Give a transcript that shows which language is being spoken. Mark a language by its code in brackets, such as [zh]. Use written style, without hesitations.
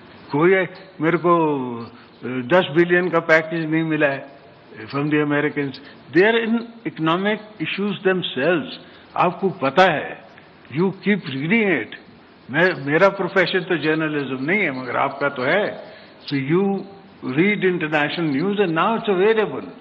[ur] کوئی میرے کو 10 بلین کا پیکیج نہیں ملا ہے [en] from the Americans. They are in economic issues themselves. [ur] آپ کو پتا ہے. [en] You keep reading it. [ur] میرا پروفیشن تو جرنلزم نہیں ہے, مگر آپ کا تو ہے. [en] So you read international news and now it's available.